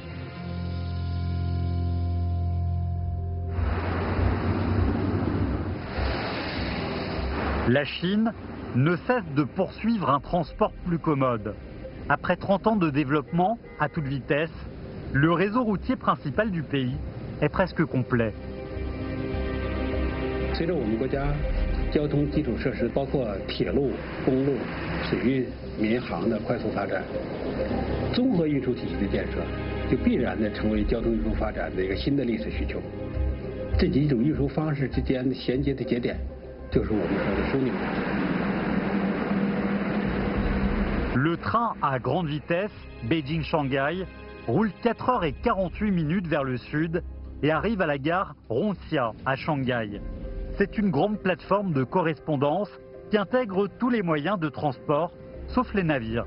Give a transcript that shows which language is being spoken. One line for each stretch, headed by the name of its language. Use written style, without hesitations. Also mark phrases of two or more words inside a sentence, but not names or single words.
French: La Chine ne cesse de poursuivre un transport plus commode. Après 30 ans de développement à toute vitesse, le réseau routier principal du pays est presque complet.
Chinese: 随着我们国家交通基础设施，包括铁路、公路、水运、民航的快速发展，综合运输体系的建设就必然的成为交通运输发展的一个新的历史需求。这几种运输方式之间的衔接的节点，就是我们说的枢纽。
French: Le train à grande vitesse Beijing-Shanghai roule 4h48 vers le sud et arrive à la gare Rongxia à Shanghai. C'est une grande plateforme de correspondance qui intègre tous les moyens de transport, sauf les navires.